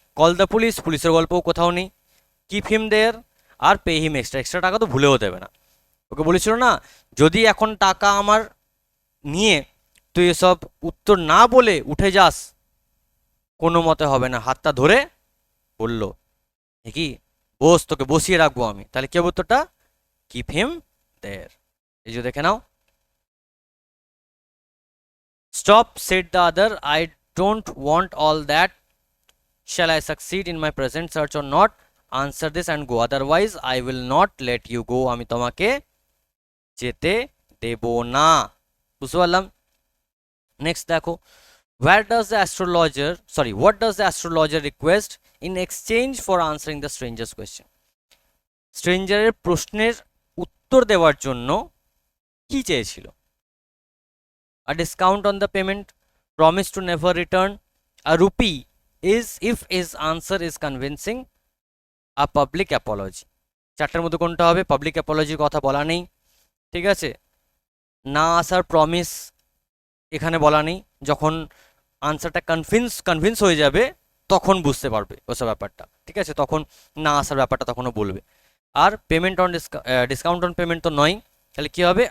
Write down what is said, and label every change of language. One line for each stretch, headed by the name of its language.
English: call the police,
Bangla: পুলিশের গল্পও কোথাও নেই।
English: keep him there,
Bangla: আর
English: pay him extra,
Bangla: এক্সট্রা টাকা তো ভুলেও দেবে না। ওকে বলেছিল না, যদি এখন টাকা আমার নিয়ে তুই এসব উত্তর না বলে উঠে যাস, কোনো মতে হবে না। হাতটা ধরে বলল কি, বস, তোকে বসিয়ে রাখবো আমি। তাহলে কি হবে উত্তরটা?
English: Keep him there.
Bangla: এই যে দেখে নাও,
English: stop said the other, I don't want all that, shall I succeed in my present search or not, answer this and go, otherwise I will not let you go,
Bangla: আমি তোমাকে যেতে দেব না। বুঝতে পারলাম? Next দেখো,
English: where does the astrologer, sorry, what does the astrologer request in exchange for answering the stranger's question?
Bangla: স্ট্রেঞ্জারের প্রশ্নের উত্তর দেওয়ার জন্য কি চেয়েছিল?
English: a discount on the payment, promise to never return, a rupee is if his answer is convincing, a public apology।
Bangla: চারটার মধ্যে কোনটা হবে? পাবলিক অ্যাপোলজির কথা বলা নেই, ঠিক আছে। না আসার প্রমিস এখানে বলা নেই। যখন আনসারটা কনভিন্স হয়ে যাবে তখন বুঝতে পারবে ওসব ব্যাপারটা, ঠিক আছে, তখন না আসার ব্যাপারটা তখনও বলবে। আর payment on discount on payment তো নয়, তাহলে কি হবে?